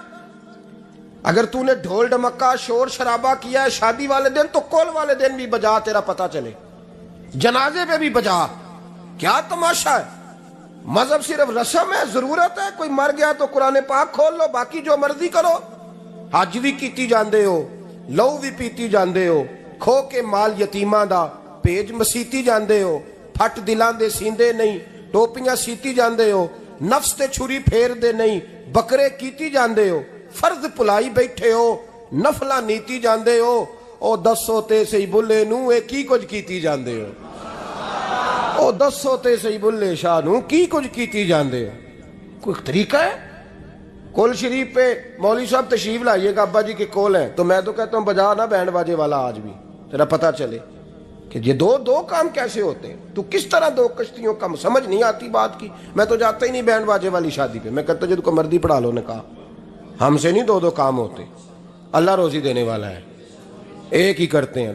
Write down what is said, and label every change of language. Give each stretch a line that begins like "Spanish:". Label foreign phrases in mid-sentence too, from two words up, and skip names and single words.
Urdu: اگر تو نے ڈھول ڈمکا شور شرابہ کیا ہے شادی والے دن تو کل والے دن بھی بجا، تیرا پتہ چلے، جنازے پہ بھی بجا. کیا تماشا ہے؟ مذہب صرف رسم ہے، ضرورت ہے. کوئی مر گیا تو قرآن پاک کھول لو، باقی جو مرضی کرو.
Punjabi: حج بھی کیتی جاندے ہو، لہو بھی پیتی جاندے ہو، کھو کے مال یتیماں دا پیج مسیتی جاندے ہو، ਫੱਟ ਦਿਲਾਂ ਦੇ ਸੀਂਦੇ ਨਹੀਂ, ਟੋਪੀਆਂ ਸੀਤੀ ਜਾਂਦੇ ਹੋ, ਨਫਸ ਤੇ ਛੁਰੀ ਫੇਰਦੇ ਨਹੀਂ, ਬੱਕਰੇ ਕੀਤੀ ਜਾਂਦੇ ਹੋ, ਫਰਜ਼ ਭੁਲਾਈ ਬੈਠੇ ਹੋ, ਨਫਲਾਂ ਨੀਤੀ ਜਾਂਦੇ ਹੋ। ਉਹ ਦੱਸੋ ਤੇ ਸਹੀ ਬੁੱਲੇ ਨੂੰ ਇਹ ਕੀ ਕੁਝ ਕੀਤੀ ਜਾਂਦੇ ਹੋ? ਉਹ ਦੱਸੋ ਤੇ ਸਹੀ ਬੁੱਲੇ ਸ਼ਾਹ ਨੂੰ ਕੀ ਕੁਝ ਕੀਤੀ ਜਾਂਦੇ हो?
Urdu: کوئی طریقہ ہے? کول شریف پہ مولوی صاحب تشریف لائیے گا، ابا جی کے کول ہے، تو میں تو کہتا ہوں بجا نا بینڈ باجے والا آج بھی، تیرا پتہ چلے کہ یہ دو کام کیسے ہوتے ہیں. تو کس طرح دو کشتیوں کا، سمجھ نہیں آتی بات کی۔ میں تو جاتا ہی نہیں بینڈ باجے والی شادی پہ، میں کہتا جو تم کو مردی پڑھا لو نے کہا، ہم سے نہیں دو کام ہوتے، اللہ روزی دینے والا ہے، ایک ہی کرتے ہیں.